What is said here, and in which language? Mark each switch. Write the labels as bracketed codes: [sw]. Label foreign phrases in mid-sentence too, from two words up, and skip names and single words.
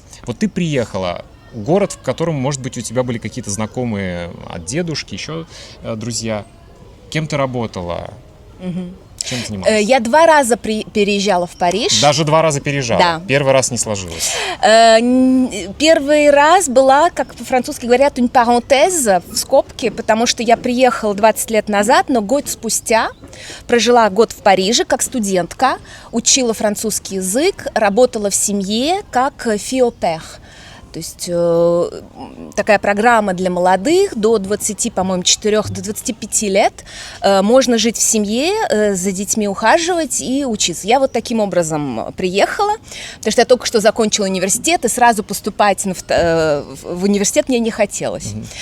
[ru] Вот ты приехала, город, в котором, может быть, у тебя были какие-то знакомые от дедушки, еще друзья. Кем ты работала? Чем занималась? Я 2 раза переезжала в Париж. Даже 2 раза переезжала? Да. Первый раз не сложилось? Первый раз была, как по-французски говорят, [fr] une parenthèse, [ru] в скобке, потому что я приехала 20 лет назад, но год спустя прожила год в Париже как студентка, учила французский язык, работала в семье как [fr] fille au père. [ru] То есть такая программа для молодых до 20, по-моему, 4 до 25 лет. Можно жить в семье, за детьми ухаживать и учиться. Я вот таким образом приехала, потому что я только что закончила университет, и сразу поступать в университет мне не хотелось.